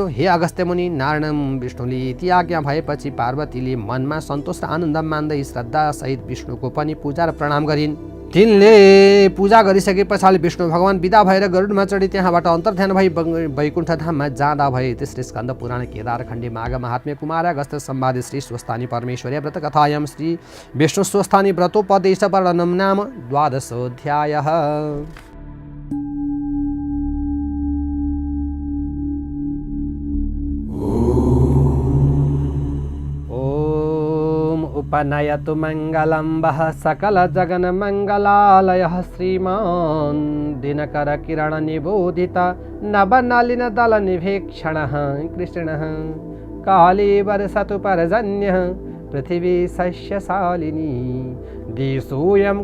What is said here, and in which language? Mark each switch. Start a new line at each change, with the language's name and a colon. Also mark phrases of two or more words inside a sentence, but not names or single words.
Nepali: हे अगस्त्य मुनि, नारायण विष्णुले यति आज्ञा भएपछि पार्वतीले मनमा सन्तोष र आनन्द मान्दै श्रद्धासहित विष्णुको पनि पूजा र प्रणाम गरिन्। तिनले पूजा गरिसके पछाडि विष्णु भगवान विदा भएर गरुडमा चढी त्यहाँबाट अन्तर्ध्यान भई वैकुण्ठ धाममा जाँदा भए।
Sanskrit: तेस्रो स्कन्द पुराण केदारखण्डी माघ महात्म्य कुमार अगस्त सम्वादे श्री स्वस्थानी परमेश्वरी व्रत कथायां श्री विष्णु स्वस्थानी व्रतोपदेश वर्णनम नाम 12अध्यायः। उपनयतु मङ्गलं वः सकलजगन्मङ्गलालयः श्रीमान् दिनकरकिरणनिबोधित नवनलिनदलनिभीक्षणः कृष्णः कालीवर्षतु पर्जन्यः पृथिवी सस्यशालिनी देशोऽयं